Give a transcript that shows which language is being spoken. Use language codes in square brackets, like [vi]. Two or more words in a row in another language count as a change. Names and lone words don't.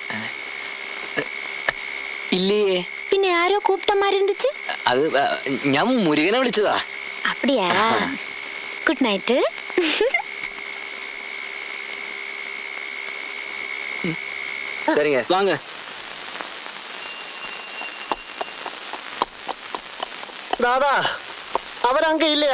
[ml] ഇല്ലേ [ta] பின்ன யாரோ கூப்பிட்ட மாதிரி இருந்துச்சு [ml] അത് ഞാൻ മുരുകനെ വിളിച്ചതാ [ta] அப்படியா [en] good night [ta] சரிங்க வாங்க தாதா அவர் அங்க இல்லையா?